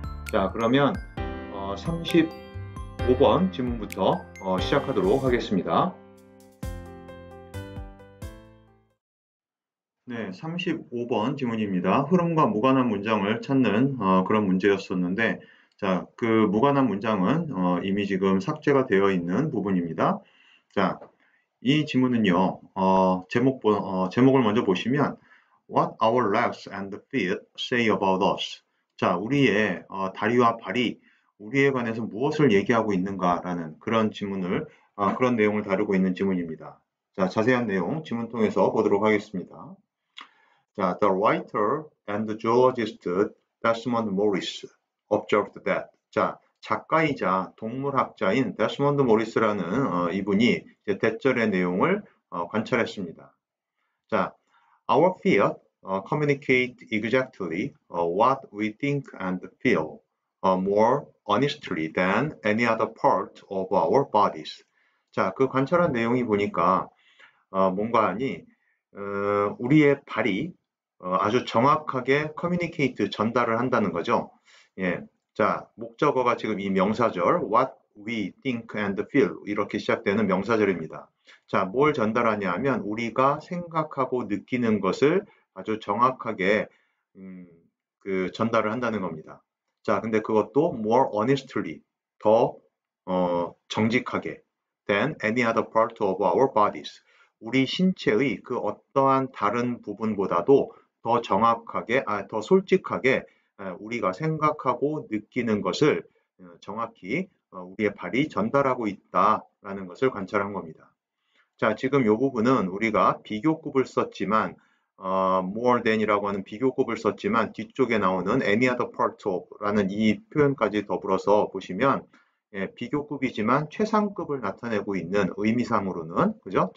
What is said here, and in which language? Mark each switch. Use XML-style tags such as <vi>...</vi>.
<ko>자, 그러면 35번 지문부터 시작하도록 하겠습니다. 네, 35번 지문입니다. 흐름과 무관한 문장을 찾는 그런 문제였었는데, 자, 그 무관한 문장은 이미 지금 삭제가 되어 있는 부분입니다. 자, 이 지문은요, 제목을 먼저 보시면</ko> <en>What our legs and feet say about us.</en> <ko>자, 우리의 다리와 발이 우리에 관해서 무엇을 얘기하고 있는가라는 그런 지문을, 그런 내용을 다루고 있는 지문입니다. 자, 자세한 내용 지문 통해서 보도록 하겠습니다.</ko> <en>자, the writer and zoologist Desmond Morris observed that.</en> <ko>자, 작가이자 동물학자인 데스몬드 모리스라는 이분이 대절의 내용을 관찰했습니다.</ko> <en>자, our feet communicate exactly what we think and feel more honestly than any other part of our bodies.</en> <ko>자, 그 관찰한 내용이 보니까 뭔가니 우리의 발이 아주 정확하게 communicate 전달을 한다는 거죠. 예. 자, 목적어가 지금 이 명사절</ko> <en>what we think and feel</en> <ko>이렇게 시작되는 명사절입니다. 자, 뭘 전달하냐 하면 우리가 생각하고 느끼는 것을 아주 정확하게 전달을 한다는 겁니다. 자, 근데 그것도</ko> <en>more honestly</en> <ko>더 정직하게</ko> <en>than any other part of our bodies.</en> <ko>우리 신체의 그 어떠한 다른 부분보다도 더 정확하게, 더 솔직하게 우리가 생각하고 느끼는 것을 정확히 우리의 발이 전달하고 있다라는 것을 관찰한 겁니다. 자, 지금 이 부분은 우리가 비교급을 썼지만 more than이라고 하는 비교급을 썼지만 뒤쪽에 나오는</ko> <en>any other part of</en> <ko>라는 이 표현까지 더불어서 보시면 비교급이지만 최상급을 나타내고 있는 의미상으로는 그죠?</ko>